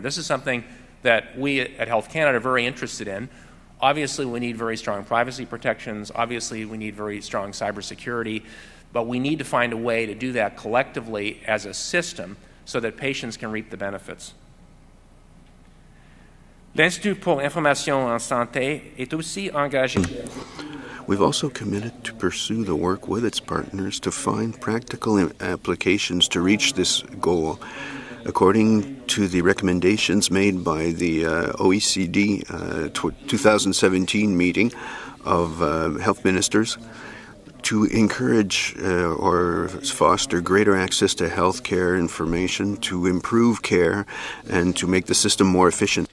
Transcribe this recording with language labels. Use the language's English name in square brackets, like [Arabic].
[English] This is something that we at Health Canada are very interested in. Obviously, we need very strong privacy protections. Obviously, we need very strong cybersecurity. But we need to find a way to do that collectively as a system so that patients can reap the benefits. [French] L'Institut pour l'Information en Santé est aussi engagé. [English] We've also committed to pursue the work with its partners to find practical applications to reach this goal. According to the recommendations made by the OECD 2017 meeting of health ministers, to encourage or foster greater access to health care information, to improve care, and to make the system more efficient.